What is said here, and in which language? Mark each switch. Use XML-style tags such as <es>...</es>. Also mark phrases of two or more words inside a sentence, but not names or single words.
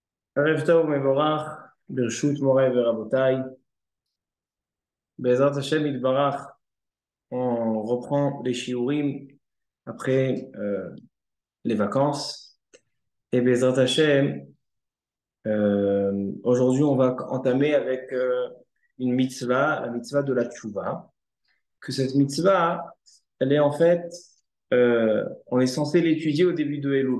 <he>ערב טוב ומבורך, ברשות מוריי ורבותיי. בעזרת השם יתברך,</he> <fr>on reprend les shiurim après les vacances. Et</fr> <he>בעזרת השם,</he> <fr>aujourd'hui on va entamer avec une mitzvah, la mitzvah de la tchouva. Que cette mitzvah, elle est en fait, on est censé l'étudier au début de Elul.</fr>